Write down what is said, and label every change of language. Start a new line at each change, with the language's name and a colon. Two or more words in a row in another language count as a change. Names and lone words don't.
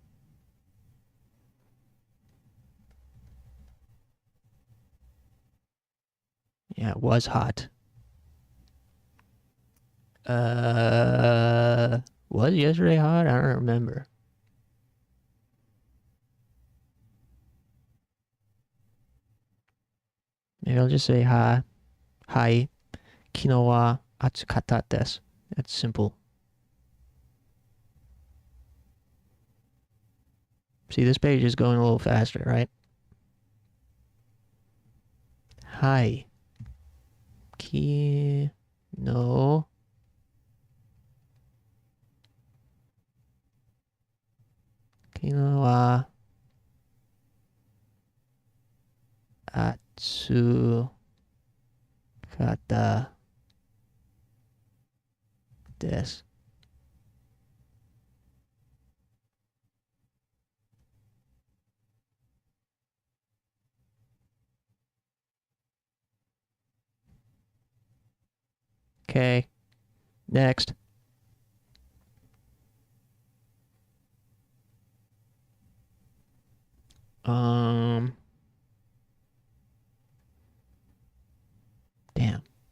English: Yeah, it was hot. Was yesterday hot? I don't remember. Maybe I'll just say hi.
Japanese: Hi. Kino wa atsukata desu.
English: That's simple. See, this page is going a little faster, right? Hi.
Japanese: Kino. Kino wa atsukata desu.
English: Okay. Next. Damn.